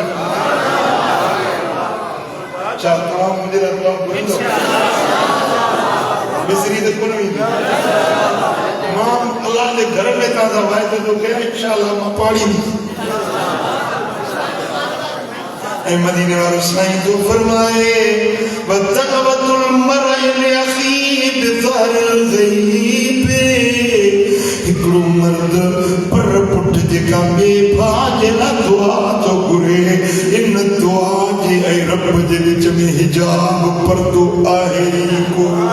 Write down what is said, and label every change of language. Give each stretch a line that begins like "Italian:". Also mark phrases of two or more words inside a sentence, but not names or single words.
Sindhi: छा तव्हां मुंहिंजे लाइ दुआ घुरींदो मिसरी त कोन वेंदी मां अलाह जे घर में तव्हां सां वाइदो थो कयां इंशाअल्लाह मां पाड़ींदुसि ऐं मदीने वारो साईं जो फरमाए
Arabic: دعوة المرء لأخيه بظهر الغيب
Sindhi: हिकिड़ो मर्द पर पुठ जेका ॿिए भाउ जे लाइ दुआ थो घुरे इन दुआ जे ऐं रब जे विच में हिजाब पर्दो आहे को